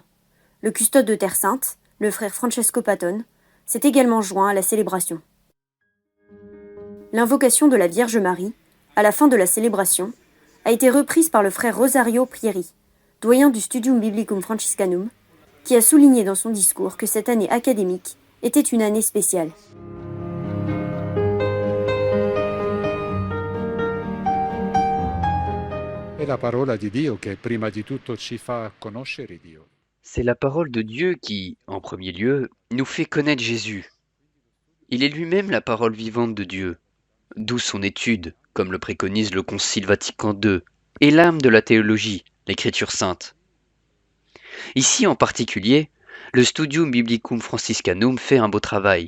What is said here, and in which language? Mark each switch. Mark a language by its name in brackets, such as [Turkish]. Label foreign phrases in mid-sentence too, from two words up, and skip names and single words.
[French] Le custode de Terre Sainte, le frère Francesco Patton, s'est également joint à la célébration. L'invocation de la Vierge Marie, à la fin de la célébration, a été reprise par le frère Rosario Prieri, doyen du Studium Biblicum Franciscanum, qui a souligné dans son discours que cette année académique était une année spéciale. [Italian] È la parola di Dio che prima di tutto ci fa conoscere Dio. [French] C'est la parole de Dieu qui, en premier lieu, nous fait connaître Jésus. Il est lui-même la parole vivante de Dieu, d'où son étude, comme le préconise le Concile Vatican II, et l'âme de la théologie, l'Écriture sainte. Ici en particulier, le Studium Biblicum Franciscanum fait un beau travail.